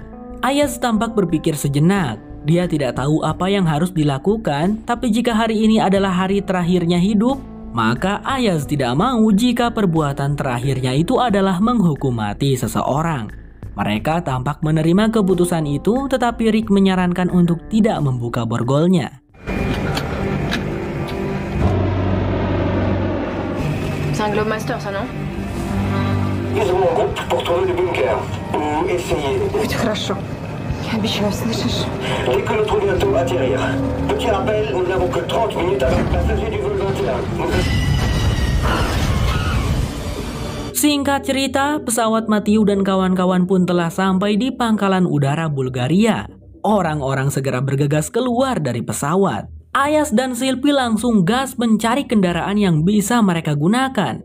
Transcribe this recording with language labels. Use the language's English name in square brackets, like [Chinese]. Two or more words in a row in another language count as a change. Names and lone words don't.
[Indonesian] Ayaz tampak berpikir sejenak. Dia tidak tahu apa yang harus dilakukan, tapi jika hari ini adalah hari terakhirnya hidup, maka Ayaz tidak mau jika perbuatan terakhirnya itu adalah menghukum mati seseorang. Mereka tampak menerima keputusan itu, tetapi Rick menyarankan untuk tidak membuka borgolnya. [French] C'est un Globemaster, ça, non? Ils ont un groupe pour tourner le bunker. Ou essayer. [Russian] Будь хорошо. Я обещаю, слышишь? [French] Dès que notre bientôt atterrir. Petit rappel, nous n'avons que 30 minutes avec le passager du vol 21. [Indonesian] Singkat cerita, pesawat Matthew dan kawan-kawan pun telah sampai di pangkalan udara Bulgaria. Orang-orang segera bergegas keluar dari pesawat. Ayaz dan Sylvie langsung gas mencari kendaraan yang bisa mereka gunakan.